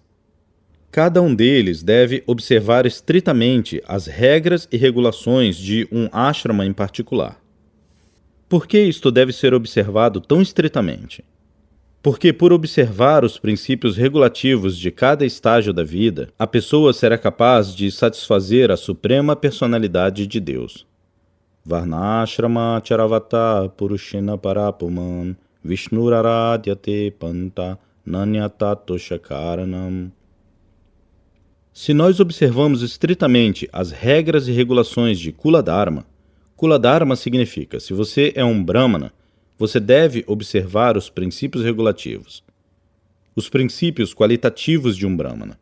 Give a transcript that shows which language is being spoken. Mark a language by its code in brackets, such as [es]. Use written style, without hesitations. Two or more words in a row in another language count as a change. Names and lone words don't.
[pt] Cada um deles deve observar estritamente as regras e regulações de um ashrama em particular. Por que isto deve ser observado tão estritamente? Porque por observar os princípios regulativos de cada estágio da vida, a pessoa será capaz de satisfazer a suprema personalidade de Deus. [sa] वर्णाश्रमाचारवता पुरुषेण परः पुमान् विष्णुर् आराध्यते पन्था नान्यत् तत्तोषकारणम्. [pt] Se nós observamos estritamente as regras e regulações de Kuladharma, Kuladharma significa, se você é um Brahmana, você deve observar os princípios regulativos, os princípios qualitativos de um Brahmana.